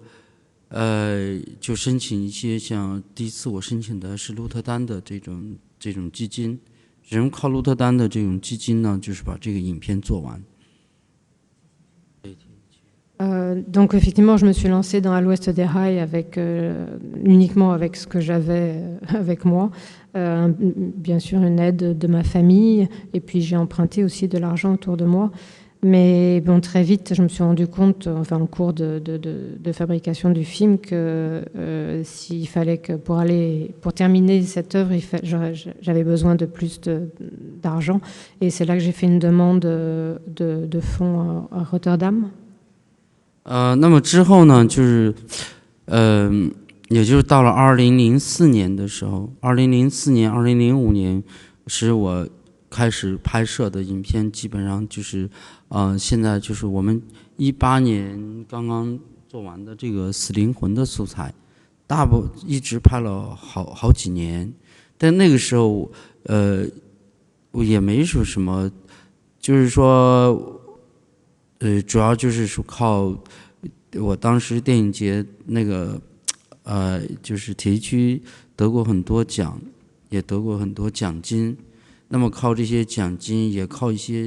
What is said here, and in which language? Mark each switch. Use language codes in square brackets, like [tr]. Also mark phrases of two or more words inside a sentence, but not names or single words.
[zh] 就申请一些像第一次我申请的是鹿特丹的这种基金，只能靠鹿特丹的这种基金呢，就是把这个影片做完。 [fr] Donc effectivement, je me suis lancée dans À l'Ouest des Rails uniquement avec ce que j'avais avec moi, bien sûr une aide de ma famille, et puis j'ai emprunté aussi de l'argent autour de moi. Mais bon, très vite, je me suis rendu compte, enfin, en cours de fabrication du film, que s'il fallait que pour terminer cette œuvre, j'avais besoin de plus d'argent. Et c'est là que j'ai fait une demande de fonds à Rotterdam. [zh] 那么之后呢，就是也就是到了2004年的时候，2004年、2005年是我开始拍摄的影片，基本上就是。现在就是我们18年刚刚做完的这个《死灵魂》的素材，一直拍了好几年，但那个时候我也没说什么，就是说主要就是说靠我当时电影节那个就是铁西区得过很多奖，也得过很多奖金，那么靠这些奖金，也靠一些。